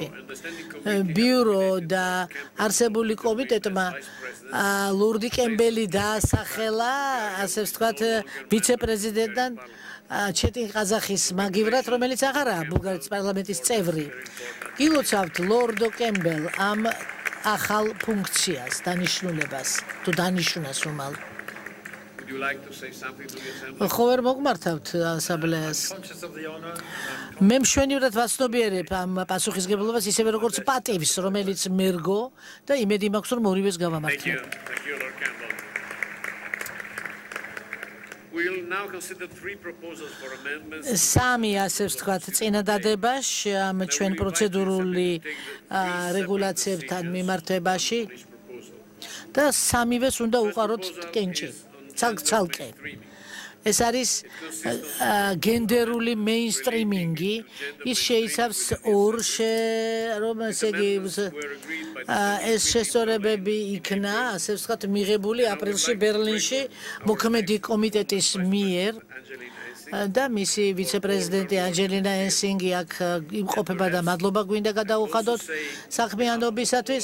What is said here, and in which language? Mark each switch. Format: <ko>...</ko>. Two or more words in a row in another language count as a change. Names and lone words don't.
<ka>ბიურო და არსებული კომიტეტმა ლორდი კემბელი დაასახელა, ასე ვთქვათ, ვიცე-პრეზიდენტთან ჩეტინ ყაზახის მაგივრად, რომელიც აღარაა ბულგარეთის პარლამენტის წევრი. გილოცავთ ლორდ კემბელ ამ ახალ ფუნქციას, დანიშნულებას, თუ დანიშნას უმალ.</ka> <en>Would you like to say something to the assembly?</en> <ka>ხო ვერ მოგმართავთ ასამბლეას. მე მშვენივრად ვაცნობიერებ ამ პასუხისგებლობას ისევე როგორც პატივს, რომელიც მერგო და იმედი მაქვს რომ ორივეს გავამართლებ.</ka> <en>Thank you, Lord Campbell. We will now consider three proposals for amendments.</en> <ka>სამი ასე ვთქვათ წინადადებაში ამ ჩვენ პროცედურული რეგულაციებთან მიმართებაში და სამივეს უნდა უყაროთ კენჭი. ცალკე. ეს არის გენდერული მეინსტრიმინგი, ის შეიცავს ორ ეს შესწორებები იქნა, ასე ვთქვათ, მიღებული აპრილში ბერლინში მოქმედი კომიტეტის მიერ და მისი ვიცე-პრეზიდენტი ანჯელინა ენსინგი აქ იმყოფება და მადლობა გვინდა გადაუხადოთ საქმიანობისათვის.</ka>